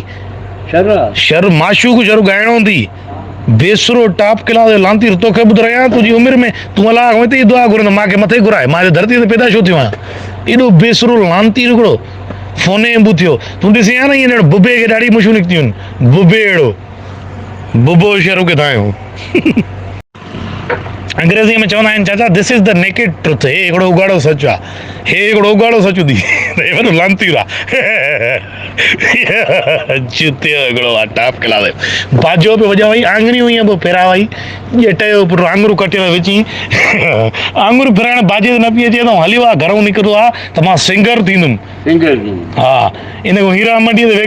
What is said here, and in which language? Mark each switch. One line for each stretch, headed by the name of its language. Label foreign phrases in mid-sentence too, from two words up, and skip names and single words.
Sindhi: शर माशूक शर ॻाइणो हूंदी बेसुरो
English: top class
Sindhi: लांती तोखे ॿुधायां तुंहिंजी उमिरि में तूं अलाह हिते ई दुआ घुरंदो मूंखे मथे घुराए मां धरती ते पैदा छो थियो आहियां एॾो बेसुरो लांती हिकिड़ो फोने में ॿुधियो तूं ॾिसी आहे न ईअं बुबे खे ॾाढी मुशियूं निकितियूं आहिनि बुबे अहिड़ो बुबो शहर किथां आयो अंग्रेज़ी में चवंदा आहिनि चाचा
English: this is the naked truth
Sindhi: हे हिकिड़ो उघाड़ो सच आहे हे हिकिड़ो उघाड़ो सच थी वॾो लांती आहे जुतियो हिकिड़ो आहे
English: top class
Sindhi: बाजो पियो वॼाई आङुरियूं ईअं पोइ फेरावई ॼट जो पुटु आङुरियूं कटियल विची आङुरियूं फेराइण बाजे ते न पई अचे त हलियो आहे घरो निकितो आहे त मां सिंगर थींदुमि हा इन खां हीरा मंडीअ ते